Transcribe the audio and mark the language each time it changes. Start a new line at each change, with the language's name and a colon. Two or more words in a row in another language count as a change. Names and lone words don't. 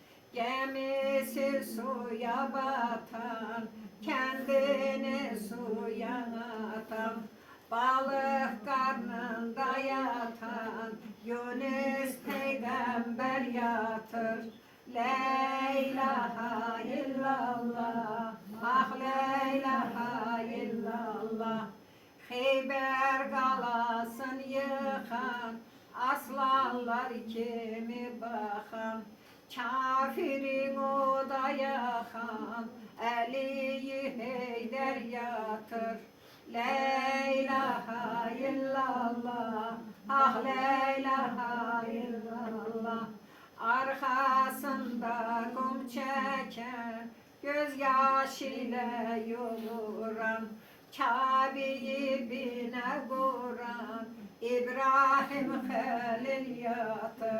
Turkish: Gemisi suya batan, kendini suya atan, balık karnında yatan, Yunus peygamber yatır.
Arabic: لا إله إلا الله، حق لا إله إلا الله.
Azerbaijani: Xeyber qalasın yıxan, aslanlar kimi baxan, kafirin oda yaxan, Əliyi Heydər yatır.
Arabic: لا إله إلا الله، آه لا إله إلا الله.
Turkish: Arkasında kum çeken, gözyaşı ile yoğuran, Kabe'yi bine kuran, İbrahim Halil yatır.